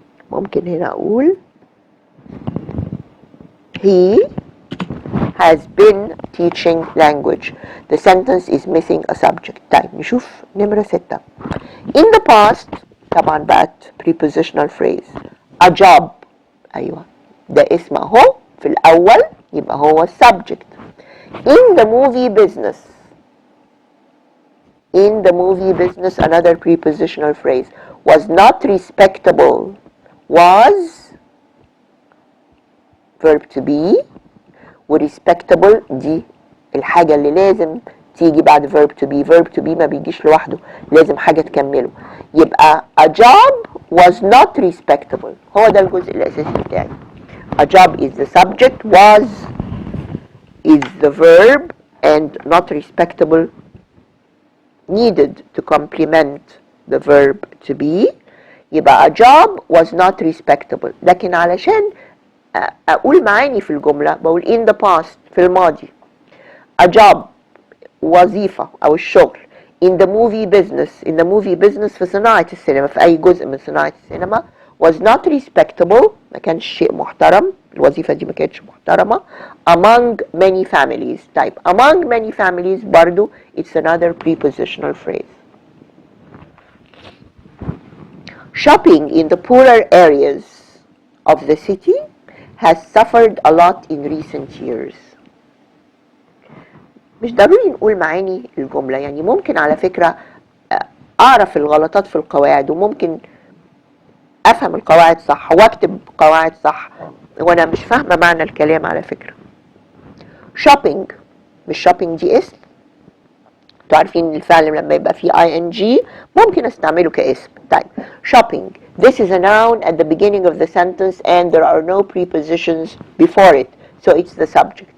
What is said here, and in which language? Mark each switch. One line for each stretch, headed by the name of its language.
Arabic: ممكن هنا أقول
English: he has been teaching language. The sentence is missing a subject.
Arabic: طيب نشوف نمرة 6.
English: In the past
Arabic: طبعا بقت
English: prepositional phrase. A job.
Arabic: أيوة ده اسم اهو في الاول يبقى هو subject.
English: In the movie business. In the movie business, another prepositional phrase. Was not respectable. Was verb to be.
Arabic: ورespectable دي الحاجة اللي لازم تيجي بعد verb to be. verb to be ما بيجيش لوحده، لازم حاجة تكمله. يبقى
English: a job was not respectable.
Arabic: هو ده الجزء الأساسي بتاعي.
English: A job is the subject, was is the verb, and not respectable needed to complement the verb to be.
Arabic: يبقى
English: a job was not respectable.
Arabic: لكن علشان أقول معاني في الجملة بقول
English: in the past
Arabic: في الماضي.
English: A job
Arabic: وظيفة أو الشغل.
English: In the movie business. In the movie business
Arabic: في صناعة السينما، في أي جزء من صناعة السينما.
English: Was not respectable.
Arabic: ما كانش شيء محترم. الوظيفة دي ما كانتش محترمة.
English: Among many families.
Arabic: طيب
English: among many families
Arabic: برضو
English: it's another prepositional phrase. Shopping in the poorer areas of the city has suffered a lot in recent years.
Arabic: مش ضروري نقول معاني الجملة، يعني ممكن على فكرة أعرف الغلطات في القواعد وممكن أفهم القواعد صح وأكتب قواعد صح وأنا مش فاهمة معنى الكلام على فكرة. shopping مش shopping دي اسم. انتوا عارفين الفعل لما يبقى فيه ing ممكن استعمله كاسم. طيب
English: shopping this is a noun at the beginning of the sentence and there are no prepositions before it, so it's the subject.